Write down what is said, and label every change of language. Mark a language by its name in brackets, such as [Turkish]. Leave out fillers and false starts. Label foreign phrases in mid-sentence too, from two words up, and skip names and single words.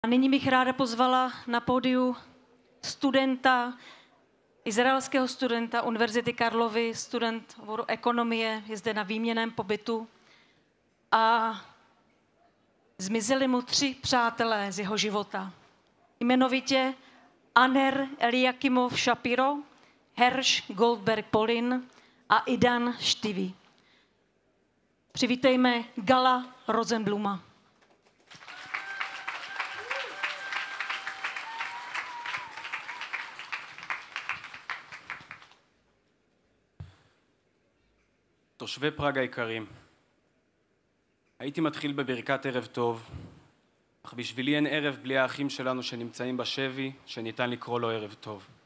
[Czech] A nyní bych ráda pozvala na pódiu studenta, izraelského studenta Univerzity Karlovy, student oboru ekonomie, je zde na výměnném pobytu a zmizeli mu 3 přátelé z jeho života. Jmenovitě Aner Eliakimov Shapiro, Hersh Goldberg Polin a Idan Shtivi. Přivítejme Gala Rosenbluma. [Hebrew] תושבי פראג היקרים, הייתי מתחיל בברכת ערב טוב, אך בשבילי אין ערב בלי האחים שלנו שנמצאים בשבי, שניתן לקרוא לו ערב טוב.